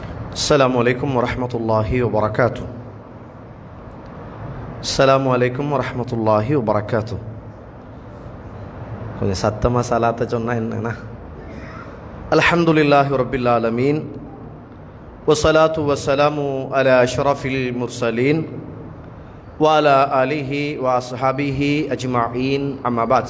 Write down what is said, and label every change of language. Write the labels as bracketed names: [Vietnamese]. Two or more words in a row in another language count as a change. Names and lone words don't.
[Arabic] السلام عليكم ورحمة الله وبركاته. السلام عليكم ورحمة الله وبركاته. [Tamil] கொஞ்சம் சத்தமாக சலாத்தை சொன்னால் என்னன்னா, [Arabic] الحمد لله رب العالمين والصلاة والسلام على أشرف المرسلين وعلى آله وأصحابه أجمعين أما بعد.